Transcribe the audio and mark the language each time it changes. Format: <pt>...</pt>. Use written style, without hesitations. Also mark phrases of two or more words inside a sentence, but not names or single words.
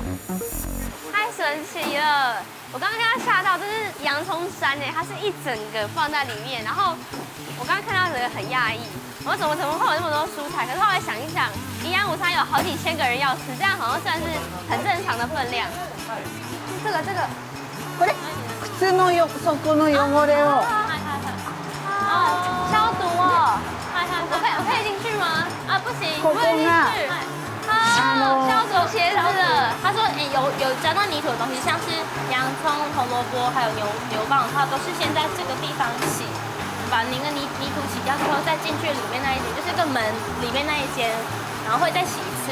<zh>太神奇了！我剛剛看到嚇到，這是洋蔥山哎，它是一整個放在裡面，然後我剛剛看到這個很訝異，我怎麼會有那麼多蔬菜？可是後來想一想，營養午餐有好幾千個人要吃，這樣好像算是很正常的分量。這個，</zh> <ja>これ靴の底の汚れを。</ja> <zh>消毒哦。我可以進去嗎？啊，不行，</zh> <ja>ここが。</ja> <zh>消毒鞋子的，他说有沾到泥土的东西，像是洋葱、红萝卜还有牛蒡的话，都是先在这个地方洗，把那个泥土洗掉之后，再进去里面那一点，就是个门里面那一间，然后会再洗一次。</zh>